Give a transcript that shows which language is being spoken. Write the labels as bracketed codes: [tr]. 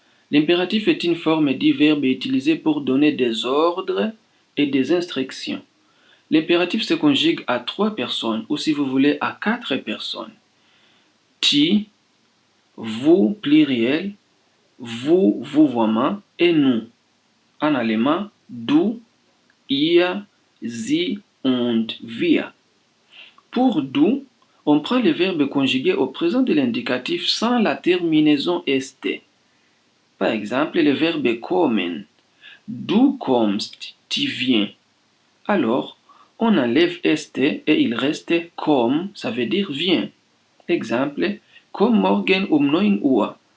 [fr] L'impératif est une forme du verbe utilisée pour donner des ordres et des instructions. L'impératif se conjugue à 3 personnes ou si vous voulez à 4 personnes. Tu, vous pluriel, vous vouvoiement et nous. En allemand, [de] du, ihr, sie und wir. [fr] Pour du, on prend le verbe conjugué au présent de l'indicatif sans la terminaison st. Par exemple, le verbe kommen. [de] Du kommst, [fr] tu viens. Alors, on enlève st et il reste komm, ça veut dire viens. Exemple, [de] komm morgen 9 Uhr.